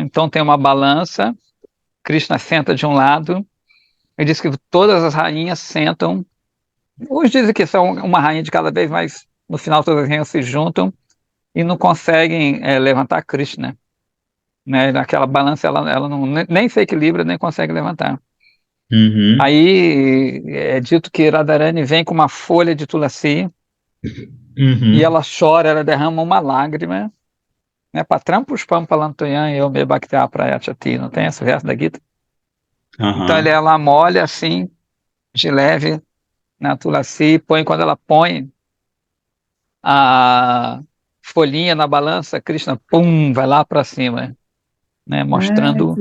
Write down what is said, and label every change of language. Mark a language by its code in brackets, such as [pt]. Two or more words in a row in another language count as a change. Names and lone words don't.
[pt] Então tem uma balança, Krishna senta de um lado, e diz que todas as rainhas sentam, uns dizem que são uma rainha de cada vez, mas no final todas as rainhas se juntam e não conseguem levantar Krishna, né? Naquela balança ela não, nem se equilibra, nem consegue levantar. Uhum, Aí é dito que Radharani vem com uma folha de tulasi e uhum, ela chora, ela derrama uma lágrima, né? [sa] पत्रं पुष्पं फलन्तोयन् [pt] eu me [sa] भक्ति प्रयच्छति, [pt] não tem esse verso da Gita? Então aham, ela molha assim, de leve, na tulasi, põe quando ela põe a folhinha na balança, Krishna, pum, vai lá para cima, né? Mostrando